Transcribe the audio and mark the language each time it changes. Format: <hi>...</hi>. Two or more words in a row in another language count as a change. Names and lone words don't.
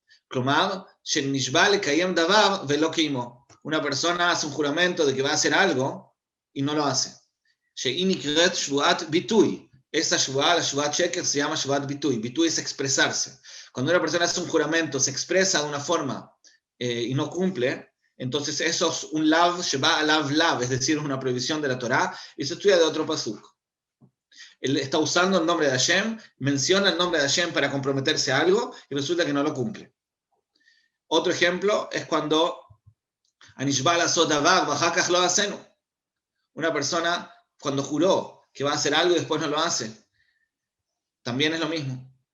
<es>Una persona hace un juramento de que va a hacer algo y no lo hace. Esa Shvuat, la</es> <he>שבועת שקר,</he> <es>se llama</es> <he>שבועת ביטוי.</he> <es>Bitui es expresarse. Cuando una persona hace un juramento, se expresa de una forma y no cumple, entonces eso es un lav,</es> <he>שבא עליו לאו,</he> <es>es decir, es una prohibición de la Torá, y se estudia de otro pasuk. Él está usando el nombre de Hashem, menciona el nombre de Hashem para comprometerse a algo, y resulta que no lo cumple. Otro ejemplo es cuando una persona cuando juró que va a hacer algo y después no lo hace, también es lo mismo.</es>